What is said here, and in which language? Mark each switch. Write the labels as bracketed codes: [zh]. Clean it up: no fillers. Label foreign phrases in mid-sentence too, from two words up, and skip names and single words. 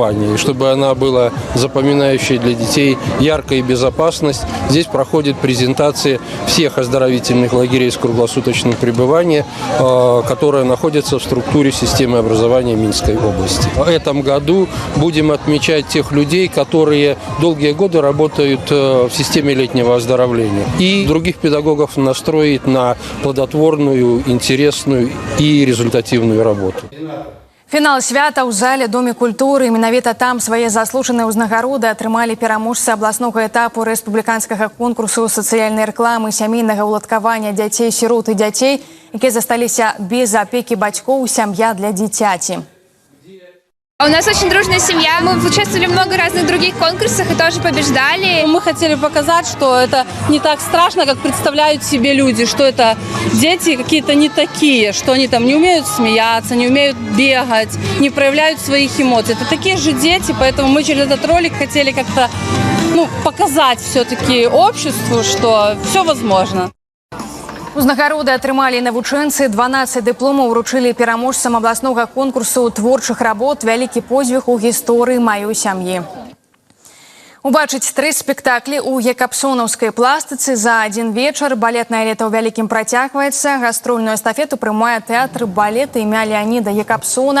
[ru] И чтобы она была запоминающей для детей, яркой и безопасность, здесь проходят презентации всех оздоровительных лагерей с круглосуточным пребыванием, которые находятся в структуре системы образования Минской области. В этом году будем отмечать тех людей, которые долгие годы работают в системе летнего оздоровления. И других педагогов настроить на плодотворную, интересную и результативную работу. [be] Фінал свята ў зале Доме культуры. Менавіта там свае заслужаныя ўзнагароды атрымалі пераможцы абласнога этапу рэспубліканскага конкурсу сацыяльнай рэкламы, сямейнага ўладкавання дзяцей, сірот і дзяцей, якія засталіся без апекі бацькоў, сям'я для дзіцяці. [ru] У нас очень дружная семья. Мы участвовали в много разных других конкурсах и тоже побеждали. Мы хотели показать, что это не так страшно, как представляют себе люди, что это дети какие-то не такие, что они там не умеют смеяться, не умеют бегать, не проявляют своих эмоций. Это такие же дети, поэтому мы через этот ролик хотели как-то показать все-таки обществу, что все возможно. [be] Узнагароды атрымалі навучэнцы, 12 дыпломаў уручылі пераможцам абласнога конкурсу творчых работ «Вялікі подзвіг у гісторыі маёй сям'і». Убачыць 3 спектаклі ў якабсонаўскай пластыцы за адзін вечар. Балетнае лета ў Вялікім працягваецца. Гастрольную эстафету прымае тэатр балета імя Леаніда Якабсона.